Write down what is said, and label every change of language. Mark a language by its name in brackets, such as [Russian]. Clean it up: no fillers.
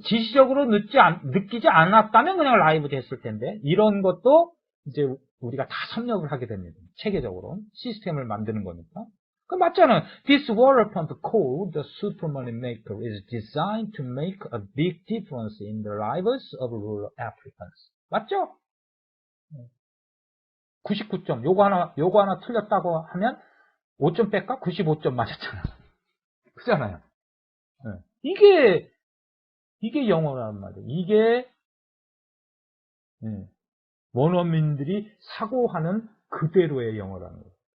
[Korean] 지시적으로 느끼지 않았다면 그냥 라이브 됐을 텐데, 이런 것도 이제 우리가 다 섭렵을 하게 됩니다. 체계적으로. 시스템을 만드는 거니까. 그 맞잖아요. [English] This water pump called the Supermoney Maker is designed to make a big difference in the lives of rural Africans. [Korean] 맞죠? 99점. 요거 하나 틀렸다고 하면 5점 뺄까? 95점 맞았잖아. 그잖아요. 네. 이게 영어란 말이에요. 이게 원어민들이 사고하는 그대로의 영어라는 거예요.